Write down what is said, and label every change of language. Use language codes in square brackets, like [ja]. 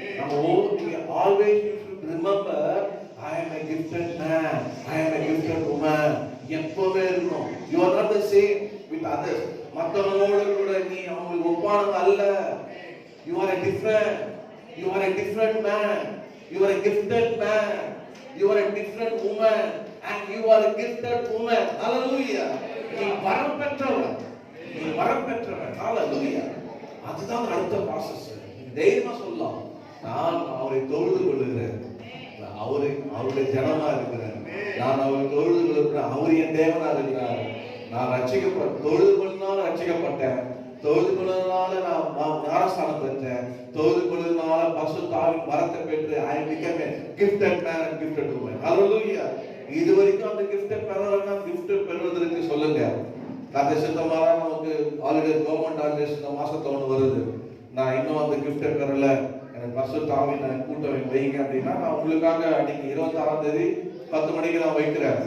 [ta] நம்ம நீங்க [en] always you should remember I am a gifted man. I am a gifted woman. [ta] எப்பவே இருக்கணும். [en] You are not the same with others. [ta] மற்றவங்களோட நீ அவங்களுக்கு ஒப்பானது அல்ல. [en] You are a different. You are a different man. You are a gifted man. You are a different woman. And you are a gifted woman. [ta] Hallelujah. நீ வரம் பெற்றவன். நீ வரம் பெற்றவன். Hallelujah. அதுதான் அடுத்த ப்ராசஸ். தைரியமா சொல்லலாம். நான் அவரை தொழுது கொள்கிறேன். அவருடைய ஜனமா இருக்கிறேன். நான் அவரை தொழுது கொள்கிறேன். அவர் என் தேவனா இருக்கிறார். நான் தொழுது கொள்ளினால ரட்சிக்கப்பட்டேன். தொழுது கொள்ளுனால நான் ஞானஸ்தானம் பெற்றேன். தொழுது கொள்ளுனால பரிசுத்த ஆவியின் வரத்தை பெற்று [en] I became a gifted man and gifted woman. Hallelujah. [ta] இது வரைக்கும் அந்த gifted பெறலன்னா gift பெறுவதற்கு சொல்லுங்க. கதை சித்தமாரா நமக்கு ஆல்ரெடி கவர்மெண்ட் ஆல்ரெடி இந்த மாசத்துல ஒன்று வருது. நான் இன்னும் அந்த gift பெறல, எனக்கு பரிசுத்த ஆவியின் கூட்டம் வைங்க அப்படின்னா நான் உங்களுக்காக அன்னைக்கு 26ஆம் தேதி 10 மணிக்கு நான் வைக்கிறேன்.